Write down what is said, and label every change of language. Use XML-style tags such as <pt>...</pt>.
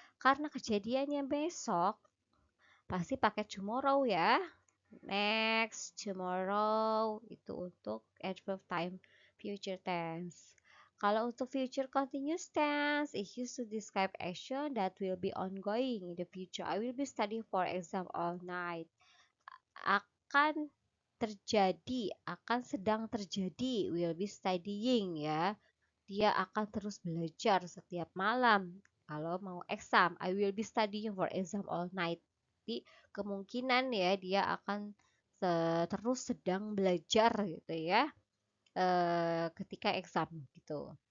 <id>Karena kejadiannya besok, pasti pakai tomorrow ya. Next, tomorrow itu untuk adverb time future tense. Kalau untuk</id> <en>future continuous tense, it used to describe action that will be ongoing in the future. I will be studying for exam all night.</en> <id>Akan terjadi, akan sedang terjadi,</id> <en>will be studying</en> <id>ya. Dia akan terus belajar setiap malam. Kalau mau</id> <en>exam, I will be studying for exam all night.</en> <id>Jadi kemungkinan ya dia akan terus sedang belajar gitu ya ketika exam gitu.</id>